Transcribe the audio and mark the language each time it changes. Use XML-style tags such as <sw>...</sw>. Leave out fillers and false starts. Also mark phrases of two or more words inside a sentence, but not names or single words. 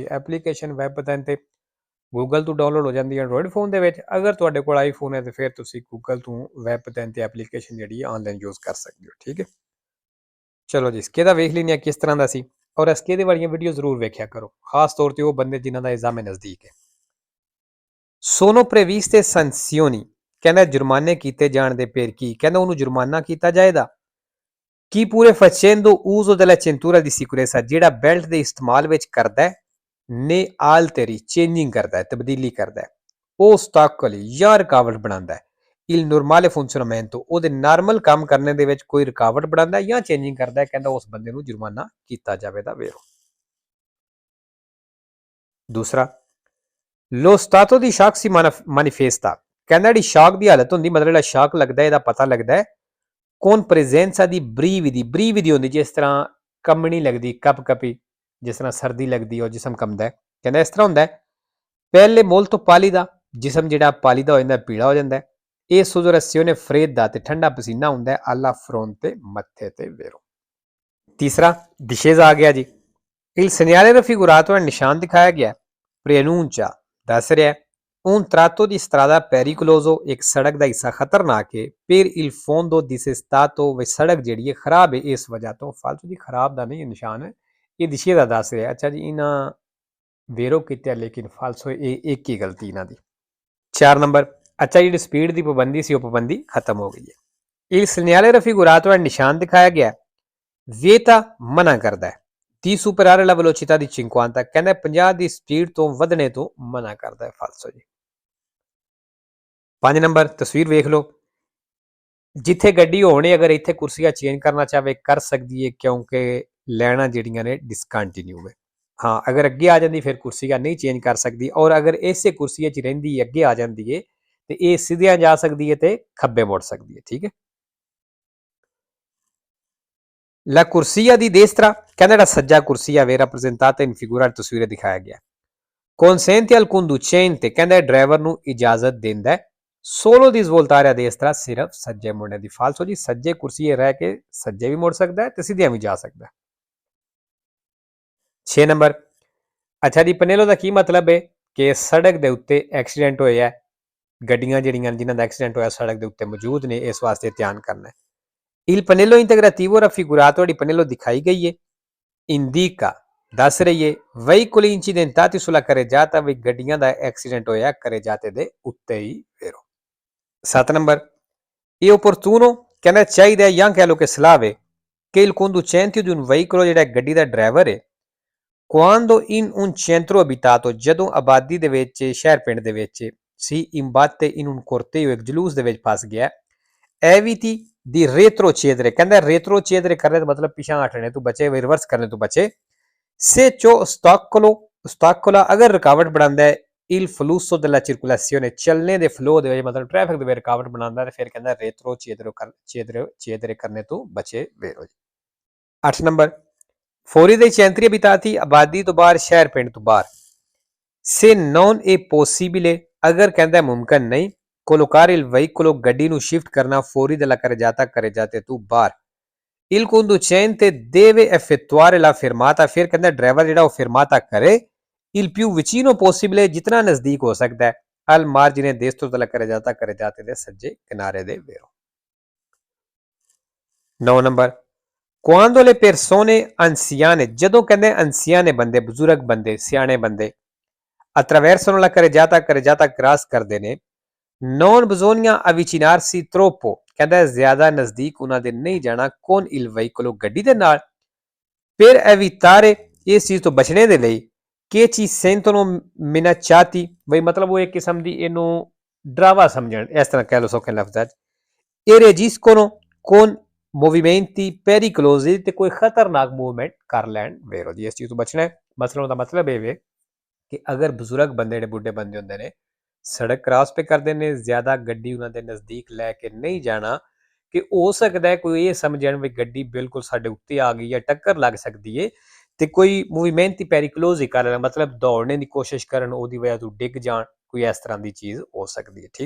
<pa>ਐਪਲੀਕੇਸ਼ਨ ਵੈਬ 3 ਗੂਗਲ ਤੋਂ ਡਾਊਨਲੋਡ ਹੋ ਜਾਂਦੀ ਹੈ ਐਂਡਰੋਇਡ ਫੋਨ ਦੇ ਵਿੱਚ। ਅਗਰ ਤੁਹਾਡੇ ਕੋਲ ਆਈਫੋਨ ਹੈ ਤਾਂ ਫਿਰ ਤੁਸੀਂ ਗੂਗਲ ਤੋਂ ਵੈਬ 3 ਐਪਲੀਕੇਸ਼ਨ ਜਿਹੜੀ ਆਨਲਾਈਨ ਯੂਜ਼ ਕਰ ਸਕਦੇ ਹੋ। ਠੀਕ ਹੈ, ਚਲੋ ਜੀ। ਸਕੇਦਾ ਵੇਖ ਲੈਂਦੇ ਹਾਂ ਕਿਸ ਤਰ੍ਹਾਂ ਦਾ ਸੀ, ਔਰ ਸਕੇਦੇ ਵਾਲੀਆਂ ਵੀਡੀਓ ਜ਼ਰੂਰ ਵੇਖਿਆ ਕਰੋ, ਖਾਸ ਤੌਰ ਤੇ ਉਹ ਬੰਦੇ ਜਿਨ੍ਹਾਂ ਦਾ ਇਗਜ਼ਾਮ ਨਜ਼ਦੀਕ ਹੈ।</pa> <it>Sono previste sanzioni,</it> <pa>ਕਹਿੰਦਾ ਜੁਰਮਾਨੇ ਕੀਤੇ ਜਾਣ ਦੇ ਫਿਰ ਕੀ, ਕਹਿੰਦਾ ਉਹਨੂੰ ਜੁਰਮਾਨਾ ਕੀਤਾ ਜਾਏਗਾ ਕੀ ਪੂਰੇ</pa> <it>facendo uso della cintura di sicurezza,</it> <pa>ਜਿਹੜਾ ਬੈਲਟ ਦੇ ਇਸਤੇਮਾਲ ਵਿੱਚ ਕਰਦਾ ਹੈ, ਨੇ alteri ਚੇਂਜਿੰਗ ਕਰਦਾ ਹੈ, ਤਬਦੀਲੀ ਕਰਦਾ ਹੈ, ਉਹ ostacoli ਜਾਂ ਰੁਕਾਵਟ ਬਣਾਉਂਦਾ ਹੈ,</pa> <it>il normale funzionamento,</it> <pa>ਉਹਦੇ ਨਾਰਮਲ ਕੰਮ ਕਰਨੇ ਦੇ ਵਿੱਚ ਕੋਈ ਰੁਕਾਵਟ ਬਣਾਉਂਦਾ ਜਾਂ ਚੇਂਜਿੰਗ ਕਰਦਾ ਹੈ, ਕਹਿੰਦਾ ਉਸ ਬੰਦੇ ਨੂੰ ਜੁਰਮਾਨਾ ਕੀਤਾ ਜਾਵੇਗਾ। ਵੇਰੋ ਦੂਸਰਾ,</pa> <it>lo stato di shock si manifesta,</it> <pa>ਕਹਿੰਦਾ ਜਿਹੜੀ ਸ਼ੌਕ ਦੀ ਹਾਲਤ ਹੁੰਦੀ, ਮਤਲਬ ਜਿਹੜਾ ਸ਼ੌਕ ਲੱਗਦਾ ਇਹਦਾ ਪਤਾ ਲੱਗਦਾ ਹੈ</pa> <it>con presenza di brividi, brividi</it> <pa>ਹੁੰਦੀ ਜਿਸ ਤਰ੍ਹਾਂ ਕੰਬਣੀ ਲੱਗਦੀ, ਕਪ ਕਪੀ, ਜਿਸ ਤਰ੍ਹਾਂ ਸਰਦੀ ਲੱਗਦੀ ਔਰ ਜਿਸਮ ਕੰਬਦਾ ਹੈ। ਕਹਿੰਦਾ ਇਸ ਤਰ੍ਹਾਂ ਹੁੰਦਾ ਹੈ। ਪਹਿਲੇ</pa> <it>molto pallida,</it> <pa>ਜਿਸਮ ਜਿਹੜਾ ਪਾਲੀਦਾ ਹੋ ਜਾਂਦਾ, ਪੀਲਾ ਹੋ ਜਾਂਦਾ ਹੈ। ਇਹ</pa> <it>sudorazione fredda</it> <pa>ਤੇ ਠੰਡਾ ਪਸੀਨਾ ਹੁੰਦਾ ਹੈ</pa> <it>alla fronte,</it> <pa>ਮੱਥੇ ਤੇ। ਵੇਰੋ ਤੀਸਰਾ, discesa ਆ ਗਿਆ ਜੀ।</pa> <it>il segnale raffigurato</it> <pa>ਹੈ, ਨਿਸ਼ਾਨ ਦਿਖਾਇਆ ਗਿਆ।</pa> <it>preannuncia,</it> <pa>ਦੱਸ ਰਿਹਾ</pa> <it>un tratto di strada pericoloso,</it> <hi>एक सड़क का हिस्सा खतरनाक है।</hi> <it>per il fondo di se stato,</it> <hi>वह सड़क</hi> <pa>ਜਿਹੜੀ ਹੈ ਖਰਾਬ ਹੈ ਇਸ ਵਜ੍ਹਾ ਤੋਂ। ਫालतू ਦੀ ਖਰਾਬ ਦਾ ਨਹੀਂ ਨਿਸ਼ਾਨ ਹੈ, ਇਹ ਦਿਸ਼ੇ ਦਾ ਦੱਸ ਰਿਹਾ। ਅੱਛਾ ਜੀ, ਇਹਨਾਂ ਵੇਰੋ ਕੀਤਾ ਲੇਕਿਨ ਫਾਲਸੋ ਇਹ ਇੱਕ ਹੀ ਗਲਤੀ ਇਹਨਾਂ ਦੀ। 4 ਨੰਬਰ, ਅੱਛਾ ਜਿਹੜੀ ਸਪੀਡ ਦੀ ਪਾਬੰਦੀ ਸੀ ਉਹ ਪਾਬੰਦੀ ਖਤਮ ਹੋ ਗਈ ਹੈ।</pa> <it>il segnale raffigurato</it> <pa>ਹੈ, ਨਿਸ਼ਾਨ ਦਿਖਾਇਆ ਗਿਆ। vieta, ਮਨਾ ਕਰਦਾ ਹੈ।</pa> <it>ਦੀ superare la velocità di 50,</it> <pa>ਕਹਿੰਦਾ 50 ਦੀ ਸਪੀਡ ਤੋਂ ਵਧਣੇ ਤੋਂ ਮਨਾ ਕਰਦਾ ਹੈ। ਫਾਲਸੋ ਜੀ। 5 ਨੰਬਰ, ਤਸਵੀਰ ਵੇਖ ਲਓ। ਜਿੱਥੇ ਗੱਡੀ ਹੋਣੀ, ਅਗਰ ਇੱਥੇ ਕੁਰਸੀਆਂ ਚੇਂਜ ਕਰਨਾ ਚਾਹਵੇ ਕਰ ਸਕਦੀ ਹੈ, ਕਿਉਂਕਿ ਲੈਣਾ ਜਿਹੜੀਆਂ ਨੇ ਡਿਸਕੰਟੀਨਿਊ ਹੈ। ਹਾਂ, ਅਗਰ ਅੱਗੇ ਆ ਜਾਂਦੀ ਫਿਰ ਕੁਰਸੀਆਂ ਨਹੀਂ ਚੇਂਜ ਕਰ ਸਕਦੀ, ਔਰ ਅਗਰ ਇਸੇ ਕੁਰਸੀਆਂ 'ਚ ਰਹਿੰਦੀ ਅੱਗੇ ਆ ਜਾਂਦੀ ਹੈ ਤੇ ਇਹ ਸਿੱਧਿਆਂ ਜਾ ਸਕਦੀ ਹੈ ਤੇ ਖੱਬੇ ਮੁੜ ਸਕਦੀ ਹੈ।</pa> <it>ਠੀਕ ਹੈ। La corsia di destra,</it> <pa>ਕਹਿੰਦਾ ਜਿਹੜਾ ਸੱਜਾ ਕੁਰਸੀਆ ਵੇ</pa> <it>rappresentata in figura,</it> <pa>ਤਸਵੀਰ ਦਿਖਾਇਆ ਗਿਆ।</pa> <it>consente al conducente,</it> <pa>ਕਹਿੰਦਾ ਡਰਾਈਵਰ ਨੂੰ ਇਜਾਜ਼ਤ ਦਿੰਦਾ ਹੈ</pa> <it>solo di svoltare a destra,</it> <pa>ਸਿਰਫ ਸੱਜੇ ਮੁੜਨੇ ਦੀ। ਫਾਲਸੋ ਜੀ, ਸੱਜੇ ਕੁਰਸੀਏ ਰਹਿ ਕੇ ਸੱਜੇ ਵੀ ਮੁੜ ਸਕਦਾ ਹੈ ਤੇ ਸਿੱਧਿਆਂ ਵੀ ਜਾ ਸਕਦਾ ਹੈ। 6 ਨੰਬਰ, ਅੱਛਾ ਜੀ, ਪਨੇਲੋ ਦਾ ਕੀ ਮਤਲਬ ਹੈ ਕਿ ਸੜਕ ਦੇ ਉੱਤੇ ਐਕਸੀਡੈਂਟ ਹੋਇਆ, ਗੱਡੀਆਂ ਜਿਹੜੀਆਂ ਜਿਨ੍ਹਾਂ ਦਾ ਐਕਸੀਡੈਂਟ ਹੋਇਆ ਸੜਕ ਦੇ ਉੱਤੇ ਮੌਜੂਦ ਨੇ, ਇਸ ਵਾਸਤੇ ਧਿਆਨ ਕਰਨਾ ਹੈ।</pa> <it>il pannello integrativo raffigurato,</it> <pa>ਜਿਹੜੀ ਪਨੇਲੋ ਦਿਖਾਈ ਗਈ ਹੈ, indica, ਦੱਸ ਰਹੀ ਹੈ</pa> <it>veicoli incidentati sulla carreggiata,</it> <pa>ਵੀ ਗੱਡੀਆਂ ਦਾ ਐਕਸੀਡੈਂਟ ਹੋਇਆ carreggiate ਦੇ ਉੱਤੇ ਹੀ। ਵੇਰੋ 7 ਨੰਬਰ, ਇਹ opportuno, ਕਹਿੰਦਾ ਚਾਹੀਦਾ ਜਾਂ ਕਹਿ ਲਓ ਕਿ ਸਲਾਹ ਹੈ ਕਿ</pa> <it>il conducente di un veicolo,</it> <pa>ਜਿਹੜਾ ਗੱਡੀ ਦਾ ਡਰਾਈਵਰ ਹੈ,</pa> <it>quando in un centro abitato,</it> <pa>ਜਦੋਂ ਆਬਾਦੀ ਦੇ ਵਿੱਚ, ਸ਼ਹਿਰ ਪਿੰਡ ਦੇ ਵਿੱਚ ਸੀ,</pa> <it>imbatte in un corteo,</it> <pa>ਇੱਕ ਜਲੂਸ ਦੇ ਵਿੱਚ ਫਸ ਗਿਆ,</pa> <it>eviti di retrocedere,</it> <pa>ਕਹਿੰਦਾ retrocedere ਕਰਨੇ ਦਾ ਮਤਲਬ ਪਿਛਾਂ ਹਟਣੇ ਤੋਂ ਬਚੇ, ਰਿਵਰਸ ਕਰਨੇ ਤੋਂ ਬਚੇ।</pa> <it>se ciò ostacola,</it> <pa>ਅਗਰ ਰੁਕਾਵਟ ਬਣਾਉਂਦਾ ਹੈ</pa> <it>il flusso della circolazione,</it> <pa>ਚੱਲਣੇ ਦੇ ਫਲੋ ਦੇ ਵਿੱਚ, ਮਤਲਬ ਟ੍ਰੈਫਿਕ ਦੇ ਵਿੱਚ ਰੁਕਾਵਟ ਬਣਾਉਂਦਾ ਹੈ, ਫਿਰ ਕਹਿੰਦਾ retrocedere ਕਰਨੇ ਤੋਂ ਬਚੇ। ਵੇਰੋ ਜੀ।</pa> <it>8 ਨੰਬਰ, fuori dei centri abitati,</it> <pa>ਆਬਾਦੀ ਤੋਂ ਬਾਹਰ, ਸ਼ਹਿਰ ਪਿੰਡ ਤੋਂ ਬਾਹਰ।</pa> <it>se non è possibile,</it> <pa>ਅਗਰ ਕਹਿੰਦਾ ਮੁਮਕਿਨ ਨਹੀਂ,</pa> <it>collocare il veicolo,</it> <pa>ਗੱਡੀ ਨੂੰ ਸ਼ਿਫਟ ਕਰਨਾ,</pa> <it>fuori della carreggiata</it> <pa>ਤੋਂ ਬਾਹਰ।</pa> <it>il conducente deve effettuare la fermata,</it> <pa>ਫਿਰ ਕਹਿੰਦਾ ਡਰਾਈਵਰ ਜਿਹੜਾ ਉਹ fermata ਕਰੇ</pa> <it>il più vicino possibile,</it> <pa>ਜਿਤਨਾ ਨਜ਼ਦੀਕ ਹੋ ਸਕਦਾ ਹੈ,</pa> <it>al margine destro della carreggiata</it> <pa>ਦੇ ਸੱਜੇ ਕਿਨਾਰੇ ਦੇ। ਵੇਰੋ 9 ਨੰਬਰ,</pa> <it>quando le persone anziane,</it> <pa>ਜਦੋਂ ਕਹਿੰਦੇ anziane ਬੰਦੇ, ਬਜ਼ੁਰਗ ਬੰਦੇ, ਸਿਆਣੇ ਬੰਦੇ,</pa> <it>attraversano la carreggiata, carreggiata</it> <pa>ਕ੍ਰਾਸ ਕਰਦੇ ਨੇ,</pa> <it>Non bisogna avvicinarsi troppo,</it> <pa>ਕਹਿੰਦਾ ਜ਼ਿਆਦਾ ਨਜ਼ਦੀਕ ਉਹਨਾਂ ਦੇ ਨਹੀਂ ਜਾਣਾ,</pa> <it>con il veicolo</it> <pa>ਗੱਡੀ ਦੇ ਨਾਲ,</pa> <it>per evitare</it> <pa>ਇਸ ਚੀਜ਼ ਤੋਂ ਬਚਣੇ ਦੇ ਲਈ,</pa> <it>che ci sentono minacciati,</it> <pa>ਬਈ ਮਤਲਬ ਉਹ ਇੱਕ ਕਿਸਮ ਦੀ ਇਹਨੂੰ ਡਰਾਵਾ ਸਮਝਣ, ਇਸ ਤਰ੍ਹਾਂ ਕਹਿ ਲਓ ਸੌਖੇ ਲਫ਼ਜ਼ਾਂ 'ਚ,</pa> <it>e reagiscono con movimenti pericolosi,</it> <pa>ਤੇ ਕੋਈ ਖਤਰਨਾਕ ਮੂਵਮੈਂਟ ਕਰ ਲੈਣ ਵੇਰੋ ਜੀ, ਇਸ ਚੀਜ਼ ਤੋਂ ਬਚਣਾ ਹੈ। ਮਸਲਨ ਉਹਦਾ ਮਤਲਬ ਇਹ ਵੇ ਕਿ ਅਗਰ ਬਜ਼ੁਰਗ ਬੰਦੇ ਨੇ, ਬੁੱਢੇ ਬੰਦੇ ਹੁੰਦੇ ਨੇ, ਸੜਕ ਕ੍ਰਾਸ ਪੇ ਕਰਦੇ ਨੇ, ਜ਼ਿਆਦਾ ਗੱਡੀ ਉਹਨਾਂ ਦੇ ਨਜ਼ਦੀਕ ਲੈ ਕੇ ਨਹੀਂ ਜਾਣਾ, ਕਿ ਹੋ ਸਕਦਾ ਹੈ ਕੋਈ ਇਹ ਸਮਝਣ ਵੀ ਗੱਡੀ ਬਿਲਕੁਲ ਸਾਡੇ ਉੱਤੇ ਆ ਗਈ ਜਾਂ ਟੱਕਰ ਲੱਗ ਸਕਦੀ ਹੈ, ਤੇ ਕੋਈ ਮੂਵਮੈਂਟ ਪੈਰੀਕਲੋਜ਼ ਹੀ ਕਰ ਲੈਣਾ, ਮਤਲਬ ਦੌੜਨੇ ਦੀ ਕੋਸ਼ਿਸ਼ ਕਰਨ, ਉਹਦੀ ਵਜ੍ਹਾ ਤੋਂ ਡਿੱਗ ਜਾਣ, ਕੋਈ ਇਸ ਤਰ੍ਹਾਂ ਦੀ ਚੀਜ਼ ਹੋ ਸਕਦੀ ਹੈ।</pa>